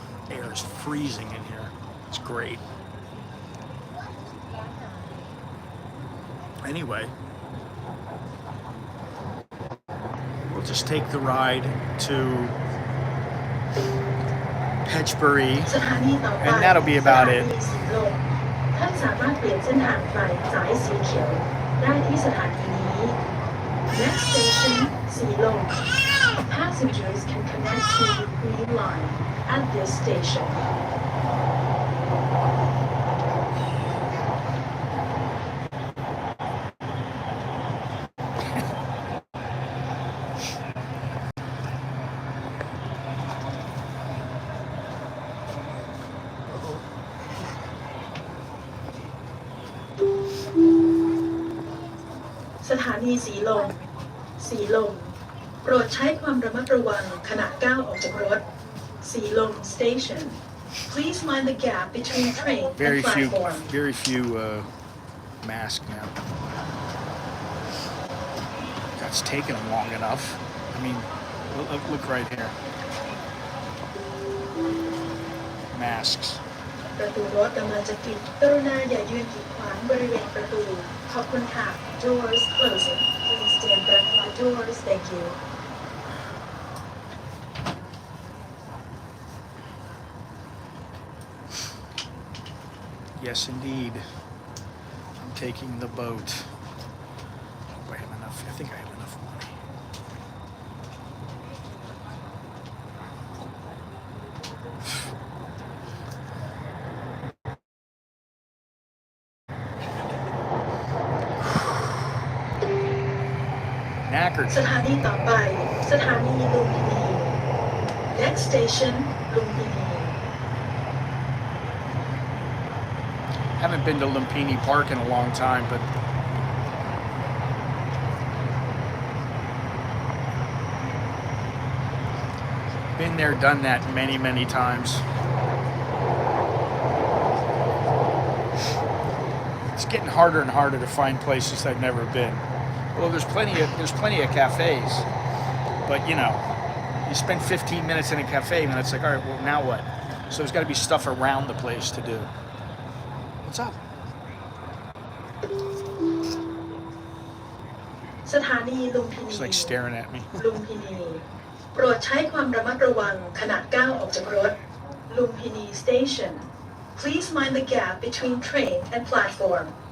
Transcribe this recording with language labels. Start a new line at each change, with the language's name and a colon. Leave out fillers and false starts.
English: air is freezing in here. It's great. Anyway, we'll just take the ride to Phetchaburi,
Thai: สถานีต่อไป
English: and that'll be about
Thai: สถา
English: it.
Thai: นีสีลมท่านสามารถเปลี่ยนเส้นทางไฟสายสีเขียวได้ที่สถานีนี้
English: Next station
Thai: สีลม
English: Passengers can connect to the green line at this station.
Thai: สถานีสีลม สีลม โปรดใช้ความระมัดระวังขณะก้าวออกจากรถ สีลม
English: station. Please mind the gap between train and platform. Very few masks now. That's taken them long enough. I mean, look right here. Masks.
Thai: ประตูรถกำลังจะปิดกรุณาอย่ายืนกีดขวางบริเวณประตู ขอบคุณค่ะ
English: Doors closing. Please stand back from the doors. Thank you. Yes, indeed. I'm taking the boat. Do I have enough? I think I have enough money. Knackered.
Thai: สถานีต่อไป สถานีลุมพินี
English: Next station
Thai: ลุมพินี
English: Haven't been to Lumpini Park in a long time, but been there, done that many, many times. It's getting harder and harder to find places I've never been. Well, there's plenty of cafes, but you know, you spend 15 minutes in a cafe and it's like, all right, well, now what? So there's got to be stuff around the place to do. What's up?
Thai: สถานีลุมพินี
English: It's like staring at me.
Thai: ลุมพินี โปรดใช้ความระมัดระวังขณะก้าวออกจากรถ ลุมพินี
English: station. Please mind the gap between train and platform.